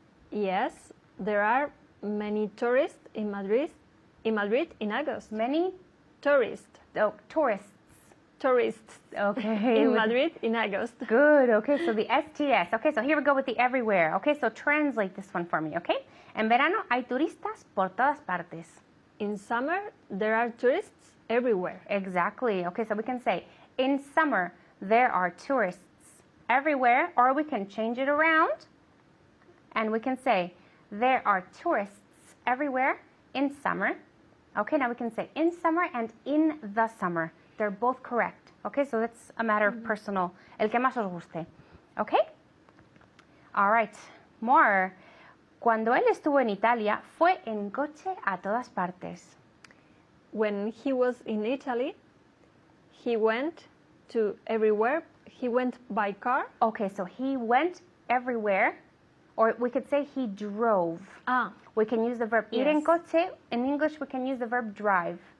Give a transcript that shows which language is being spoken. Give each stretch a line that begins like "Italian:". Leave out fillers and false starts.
English: Yes, there are many tourists in Madrid in August. Many? Tourists. Oh, tourists. Tourists. Okay. In Madrid in August. Good, okay, so the STS. Okay, so here we go with the everywhere. Okay, so translate this one for me, okay?
Spanish: En verano hay turistas por todas partes.
English: In summer, there are tourists everywhere. Exactly. Okay, so we can say, in summer, there are tourists everywhere, or we can change it around, and we can say, there are tourists everywhere in summer. Okay, now we can say in summer and in the summer. They're both correct. Okay, so that's a matter of personal.
Spanish: El que más os guste.
English: Okay? All right. More.
Spanish: Cuando él estuvo en Italia, fue en coche a todas partes.
English: When he was in Italy, he went to everywhere. He went by car. Okay, so he went everywhere, or we could say he drove. We can use the verb
Spanish: ir en coche.
English: In English, we can use the verb drive.